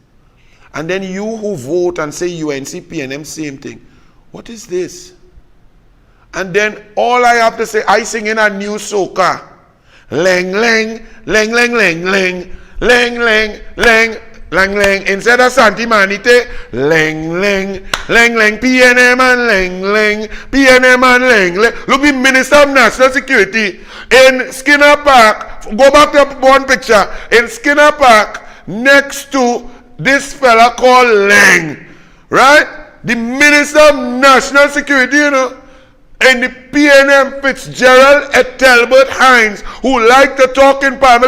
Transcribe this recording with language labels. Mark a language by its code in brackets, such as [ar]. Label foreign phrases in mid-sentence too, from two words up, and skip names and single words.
[en] And then you who vote and say UNC, PNM, same thing. What is this? And then all I have to say, I sing in a new soca. Leng, leng, leng, leng, leng, leng, leng, leng, leng, leng, leng. Instead of Santi Manite, leng, leng, leng, leng, PNM and leng, leng, PNM and leng, leng. Look, the Minister of National Security in Skinner Park, go back to one picture, in Skinner Park, next to this fella called Leng, right? The Minister of National Security, you know, and the PNM Fitzgerald at Talbot Hines, who like to talk in Parliament.